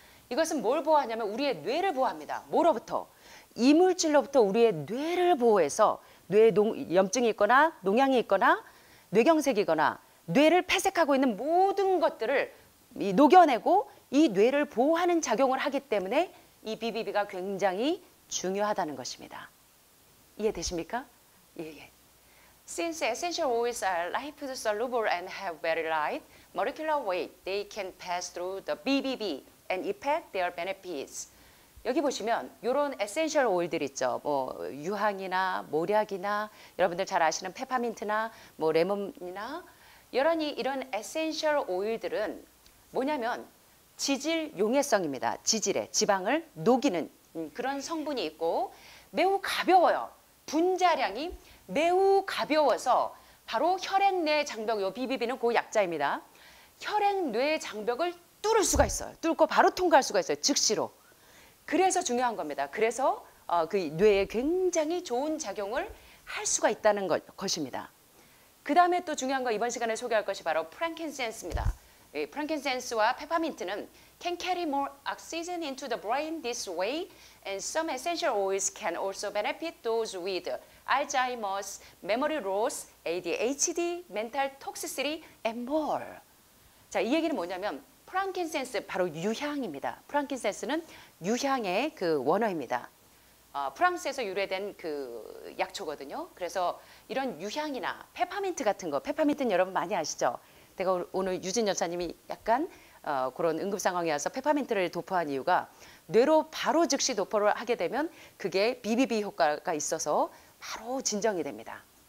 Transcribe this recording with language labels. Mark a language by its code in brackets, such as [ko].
[ko] 이것은 뭘 보호하냐면 우리의 뇌를 보호합니다. 뭐로부터? 이물질로부터 우리의 뇌를 보호해서 뇌에 염증이 있거나 농양이 있거나 뇌경색이거나 뇌를 폐색하고 있는 모든 것들을 녹여내고 이 뇌를 보호하는 작용을 하기 때문에 이 BBB가 굉장히 중요하다는 것입니다. 이해되십니까? 예. [en] Since essential oils are lipid-soluble and have very light molecular weight, they can pass through the BBB and effect their benefits. [ko] 여기 보시면 이런 에센셜 오일들 있죠. 뭐 유황이나 모략이나 여러분들 잘 아시는 페퍼민트나 뭐 레몬이나 이런 에센셜 오일들은 뭐냐면 지질 용해성입니다. 지질에 지방을 녹이는 그런 성분이 있고 매우 가벼워요. 분자량이 매우 가벼워서 바로 혈액 내 장벽, 요 BBB는 그 약자입니다. 혈액 뇌 장벽을 뚫을 수가 있어요. 뚫고 바로 통과할 수가 있어요. 즉시로. 그래서 중요한 겁니다. 그래서 그 뇌에 굉장히 좋은 작용을 할 수가 있다는 것입니다. 그 다음에 또 중요한 거 이번 시간에 소개할 것이 바로 프랑킨센스입니다. 프랑킨센스와 페퍼민트는 [en] can carry more oxygen into the brain this way and some essential oils can also benefit those with Alzheimer's, memory loss, ADHD, mental toxicity and more. [ko] 자, 이 얘기는 뭐냐면 프랑킨센스 바로 유향입니다. 프랑킨센스는 유향의 그 원어입니다. 프랑스에서 유래된 그 약초거든요. 그래서 이런 유향이나 페퍼민트 같은 거, 페퍼민트는 여러분 많이 아시죠? 제가 오늘 유진 여사님이 약간 그런 응급 상황이 와서 페퍼민트를 도포한 이유가 뇌로 바로 즉시 도포를 하게 되면 그게 BBB 효과가 있어서 바로 진정이 됩니다.